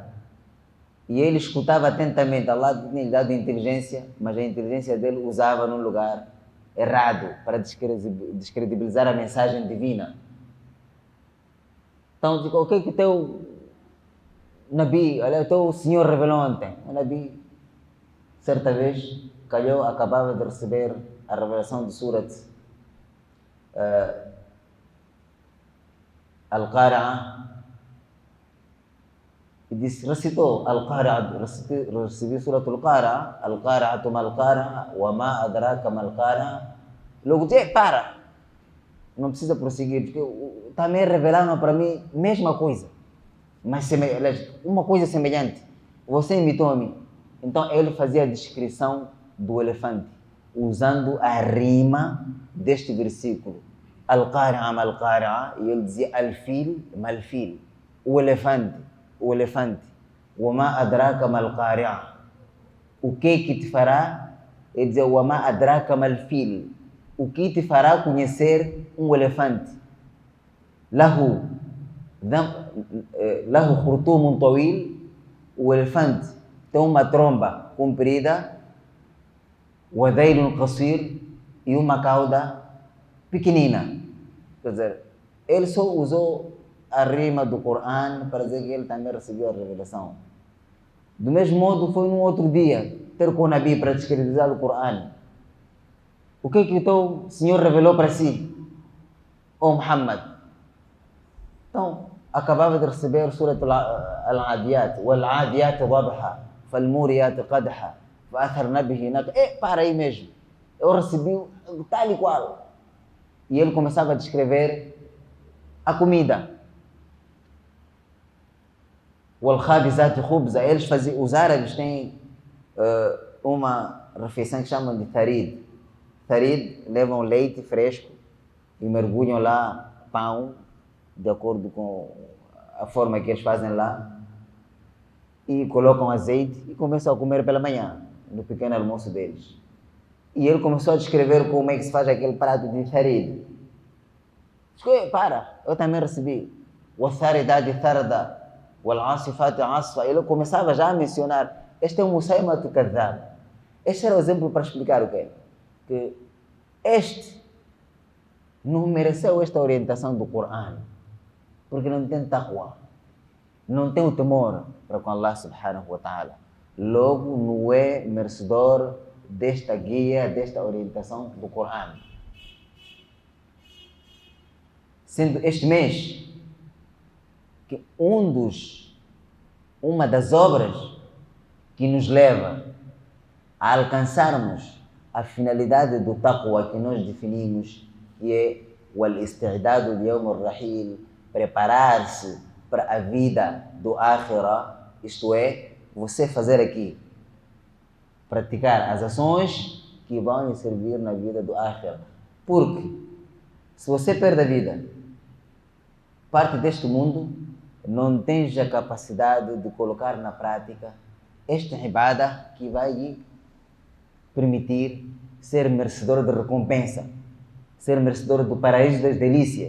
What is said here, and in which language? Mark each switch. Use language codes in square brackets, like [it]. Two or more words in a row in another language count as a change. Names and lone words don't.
[pt] E ele escutava atentamente. Allah tinha lhe dado inteligência, mas a inteligência dele usava num lugar errado para descredibilizar a mensagem divina. Então, digo: "O que o teu Nabi, olha, o teu Senhor revelou ontem?" O Nabi, certa vez, acabava de receber a revelação de Surat Al-Qari'ah, e disse, recitou Al-Qari'ah, recebi Surat Al-Qari'ah, [ar] القارعة ما القارعة وما أدراك ما القارعة. [pt] Logo disse: para, não precisa prosseguir, porque também revelaram para mim a mesma coisa, mas uma coisa semelhante. Você imitou-me. Então ele fazia a descrição do elefante, usando a rima deste versículo. [ar] القارعة ما القارعة, [pt] e ele dizia [ar] الفيل ما الفيل, [pt] o elefante. [ar] وما أدراك ما القارعة, [pt] o que te fará? Ele dizia: [ar] وما أدراك ما الفيل, [pt] o que te fará conhecer um elefante? [ar] له خرطوم طويل, [pt] o elefante tem uma tromba comprida, [ar] وذيل قصير, [pt] e uma cauda pequenina. Quer dizer, ele só usou a rima do Coran para dizer que ele também recebeu a revelação. Do mesmo modo, foi num outro dia ter com o Nabi para descredibilizar o Coran. O que o teu Senhor revelou para si, ó Muhammad? Então, acabava de receber Surat Al-Adiyat, [ar] والعاديات ضبحا فالموريات قدحا فأثرن به نقعا. [pt] Para aí mesmo. Eu recebi tal e qual. E ele começava a descrever a comida. [ar] والخابزات خبزا. [pt] Os árabes têm uma refeição que chamam de tarid. Tarid, levam leite fresco e mergulham lá pão, de acordo com a forma que eles fazem lá, e colocam azeite e começam a comer pela manhã, no pequeno almoço deles. E ele começou a descrever como é que se faz aquele prato de farid. Para, eu também recebi. [ar] وَالثَّارِدَاتِ ثَرْدًا وَالْعَاصِفَاتِ عَصْفًا. [pt] Ele começava já a mencionar. Este é o Musaylimatu Kadhdhab. Este era o exemplo para explicar o quê? Que este não mereceu esta orientação do Corão, porque não tem taqwa, não tem o temor para com Allah [ar] سبحانه وتعالى. [pt] Logo, não é merecedor desta guia, desta orientação do Corão. Sendo este mês que uma das obras que nos leva a alcançarmos a finalidade do taqwa que nós definimos, que é o al-istidadu de [ar] يوم الرحيل, [pt] preparar-se para a vida do Akhira, isto é, você fazer aqui, praticar as ações que vão lhe servir na vida do Akhira. Porque se você perde a vida, parte deste mundo, não tens a capacidade de colocar na prática esta ibada que vai lhe permitir ser merecedor de recompensa, ser merecedor do paraíso das delícias.